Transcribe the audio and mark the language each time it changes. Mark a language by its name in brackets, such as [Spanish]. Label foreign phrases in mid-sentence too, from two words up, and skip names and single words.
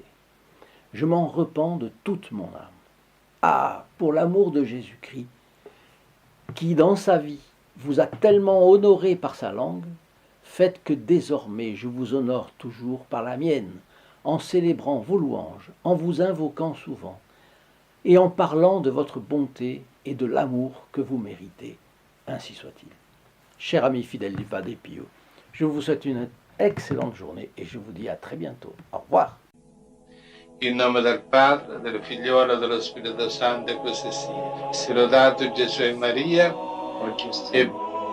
[French] Je m'en repens de toute mon âme. Ah, pour l'amour de Jésus-Christ, qui dans sa vie vous a tellement honoré par sa langue, faites que désormais je vous honore toujours par la mienne, en célébrant vos louanges, en vous invoquant souvent, et en parlant de votre bonté et de l'amour que vous méritez. Ainsi soit-il. Cher ami fidèle du Padre Pio, je vous souhaite une excellente journée et je vous dis à très bientôt. Au revoir. [Italian] In nome del Padre, del Figliolo e dello Spirito Santo, e così sia. Sia lodato Gesù e Maria, e